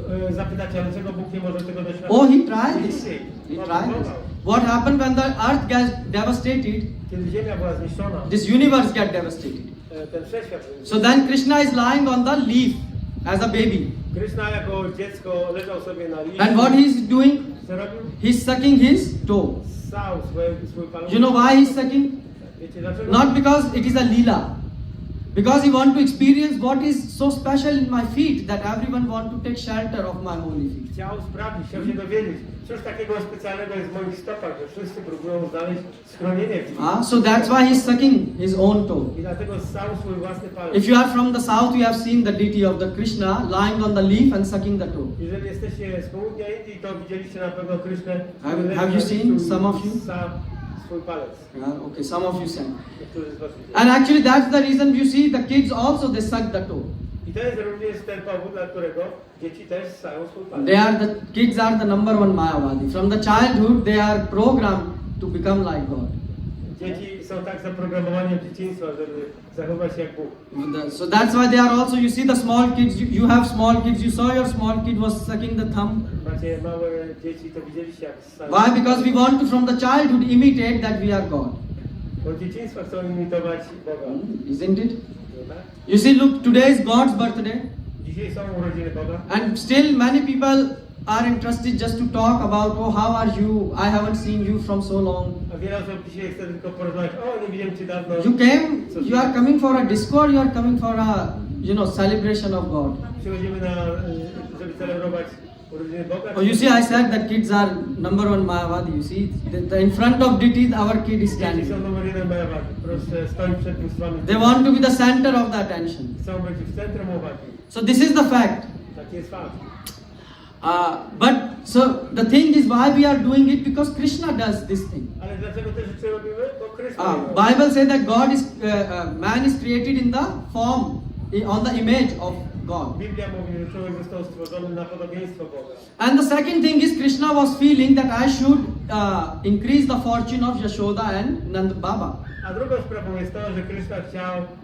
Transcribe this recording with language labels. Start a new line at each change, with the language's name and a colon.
Polish: Zapytacie, ale dlaczego Bóg nie może tego doświadczyć?
English: Oh, he tried this. He tried this. What happened when the earth gets devastated?
Polish: Kiedy Ziemia była zniszczona,
English: This universe get devastated.
Polish: ten wszechświat.
English: So then Krishna is lying on the leaf as a baby.
Polish: Krishna jako dziecko leżał sobie na liście.
English: And what he is doing?
Polish: Co robił?
English: He's sucking his toe.
Polish: Ssał swój paluch.
English: You know why he's sucking?
Polish: Wiecie dlaczego?
English: Not because it is a lila. Because he want to experience what is so special in my feet that everyone want to take shelter of my holy feet.
Polish: Chciał sprawdzić, chciał się dowiedzieć, cóż takiego specjalnego jest w moich stopach, że wszyscy próbują znaleźć schronienie w nich.
English: So that's why he's sucking his own toe.
Polish: I dlatego ssał swój własny paluch.
English: If you are from the south, you have seen the deity of the Krishna lying on the leaf and sucking the toe.
Polish: Jeżeli jesteście z południa Indii, to widzieliście na pewno Krysznę.
English: Have you seen some of you?
Polish: Ssał swój palec.
English: Okay, some of you said.
Polish: Niektórzy z was widzieli.
English: And actually that's the reason you see the kids also they suck the toe.
Polish: I to jest również ten powód, dla którego dzieci też ssają swój palec.
English: Kids are the number one Mayavadi. From the childhood they are programmed to become like God.
Polish: Dzieci są tak zaprogramowane od dzieciństwa, żeby zachować się jak Bóg.
English: So that's why they are also, you see the small kids, you have small kids, you saw your small kid was sucking the thumb.
Polish: Macie małe dzieci, to widzieliście jak ssają.
English: Why? Because we want to from the childhood imitate that we are God.
Polish: Bo od dzieciństwa chcą imitować Boga.
English: Isn't it?
Polish: No tak?
English: You see, look, today is God's birthday.
Polish: Dzisiaj są urodziny Boga.
English: And still many people are interested just to talk about, oh, how are you? I haven't seen you from so long.
Polish: A wiele osób dzisiaj chce tylko porozmawiać, o nie widziałem Cię dawno.
English: You are coming for a disco or you are coming for a, celebration of God.
Polish: Przychodzimy żeby celebrować urodziny Boga.
English: Oh, you see, I said that kids are number one Mayavadi. You see, in front of deity, our kid is
Polish: Dzieci
English: standing.
Polish: są numer jeden Mayavadi. Proszę, stoi przed tym słowem.
English: They want to be the center of the attention.
Polish: Chcą być w centrum uwagi.
English: So this is the fact.
Polish: Taki jest fakt.
English: But so the thing is why we are doing it because Krishna does this thing.
Polish: Ale dlaczego te rzeczy robimy? Bo Krishna robi.
English: Bible says that God is man is created in the form, on the image of God.
Polish: Biblia mówi, że człowiek został stworzony na podobieństwo Boga.
English: And the second thing is Krishna was feeling that I should increase the fortune of Yashoda and Nand Baba.
Polish: A drugą sprawą jest to, że Krishna chciał